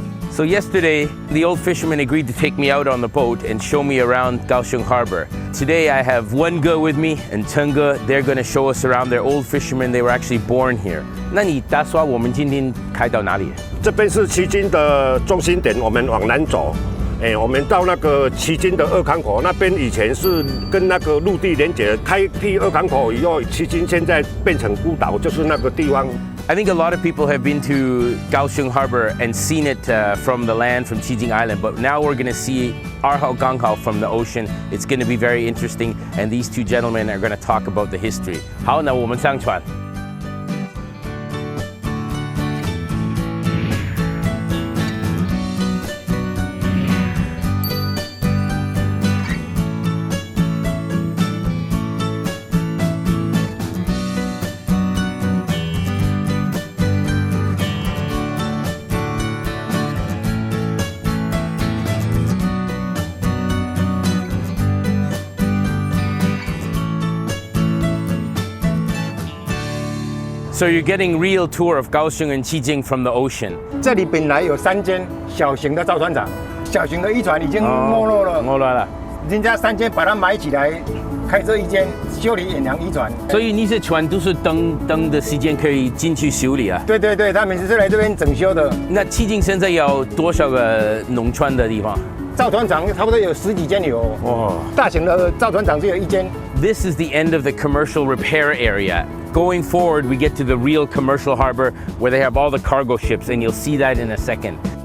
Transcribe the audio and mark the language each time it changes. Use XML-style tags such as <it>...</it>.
<en>So yesterday, the old fisherman agreed to take me out on the boat and show me around Kaohsiung Harbor. Today I have Wen-ge with me and Chen-ge. They're going to show us around. They're old fishermen. They were actually born here.</en> <zh>那你打算我们今天开到哪里？这边是旗津的中心点，我们往南走。我们到那个旗津的二康口那边，以前是跟那个陆地连接，开辟二康口以后，旗津现在变成孤岛，就是那个地方。</zh> <en>I think a lot of people have been to Kaohsiung Harbor and seen it from the land, from Qijing Island, but now we're going to see Arhao Ganghao from the ocean. It's going to be very interesting, and these two gentlemen are going to talk about the history.</en> <zh>好，那我们上船。</zh> <en>So you're getting real tour of Kaohsiung and Qijing from the ocean.</en> <zh>这里本来有3间小型的造船厂，小型的渔船已经没落了。没落了。人家3间把它买起来，开这1间修理远洋渔船。所以那些船都是等的时间可以进去修理啊。对对对，他们是来这边整修的。那Qijing现在有多少个农船的地方？造船厂差不多有10几间有。哦，大型的造船厂只有1间。</zh> <en>This is the end of the commercial repair area. Going forward, we get to the real commercial harbor where they have all the cargo ships, and you'll see that in a second.</en>